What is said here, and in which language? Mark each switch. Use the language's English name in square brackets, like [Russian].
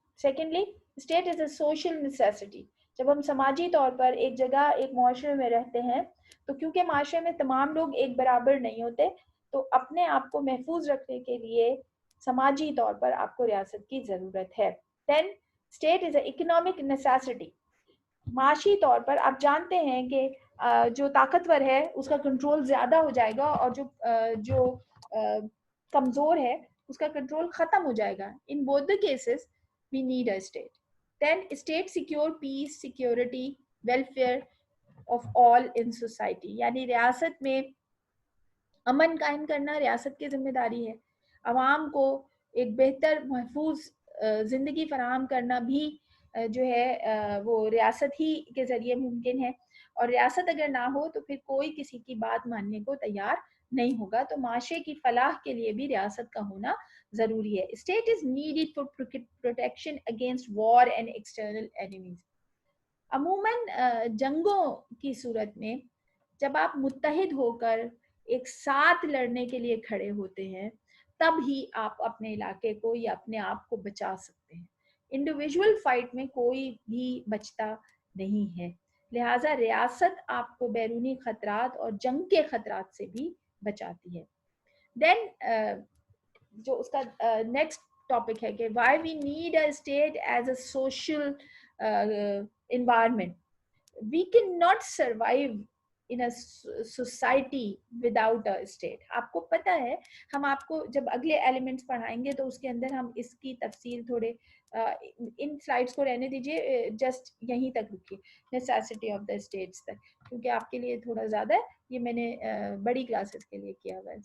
[English] Secondly, state is a social necessity. [Urdu] جب ہم سماجی طور پر ایک جگہ ایک معاشرے میں رہتے ہیں تو کیونکہ معاشرے میں تمام لوگ ایک برابر نہیں ہوتے, تو اپنے آپ کو محفوظ رکھنے کے لیے سماجی طور پر آپ کو ریاست کی ضرورت ہے. [English] Then state is an economic necessity. [Urdu] معاشی طور پر آپ جانتے ہیں کہ جو طاقتور ہے اس کا کنٹرول زیادہ ہو جائے گا, اور جو کمزور ہے اس کا کنٹرول ختم ہو جائے گا. [English] In both the cases we need a state. Then state secure peace, security, welfare of all in society. [Urdu] یعنی ریاست میں امن قائم کرنا ریاست کی ذمہ داری ہے. عوام کو ایک بہتر محفوظ زندگی فراہم کرنا بھی جو ہے وہ ریاست ہی کے ذریعے ممکن ہے. اور ریاست اگر نہ ہو تو پھر کوئی کسی کی بات ماننے کو تیار نہیں ہوگا. تو معاشرے کی فلاح کے لیے بھی ریاست کا ہونا ضروری ہے. [English] State is needed for protection against war and external enemies. [Urdu] عموماً جنگوں کی صورت میں جب آپ متحد ہو کر ایک ساتھ لڑنے کے لیے کھڑے ہوتے ہیں تب ہی آپ اپنے علاقے کو یا اپنے آپ کو بچا سکتے ہیں. انڈیویجول فائٹ میں کوئی بھی بچتا نہیں ہے, لہٰذا ریاست آپ کو بیرونی خطرات اور جنگ کے خطرات سے بھی بچاتی ہے. [English] then [Urdu] جو اس کا [English] next topic [Urdu] ہے کہ [English] Why we need a state as a social environment. We cannot survive in a society without a state. [Urdu] آپ کو پتہ ہے, ہم آپ کو جب اگلے ایلیمنٹس پڑھائیں گے تو اس کے اندر ہم اس کی تفصیل تھوڑے ان سلائڈس کو رہنے دیجیے, جسٹ یہیں تک رکیے [English] necessity of the states [Urdu] تک, کیونکہ آپ کے لیے تھوڑا زیادہ ہے, یہ میں نے بڑی کلاسز کے لیے کیا ہوا ہے.